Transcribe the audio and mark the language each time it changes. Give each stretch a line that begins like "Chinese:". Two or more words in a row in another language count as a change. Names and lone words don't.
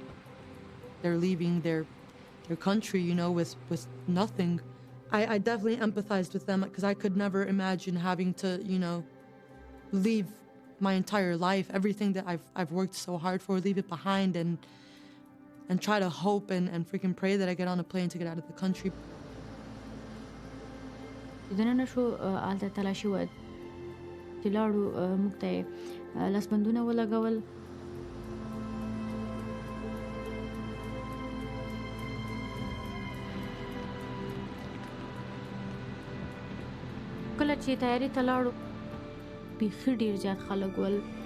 English: They're leaving their country, you know, with nothing. I definitely empathized with them because I could never imagine having to, you know, leave my entire life, everything that I've worked so hard for, leave it behind and try to hope and freaking pray that I get on a plane to get out of the country.
Pashto: دننه شو آلته تلاشي و چې لاړو موږ ته لاسبندونه ولګول. کله چې تیاری ته لاړو بیخي ډېر زیات خلک ول.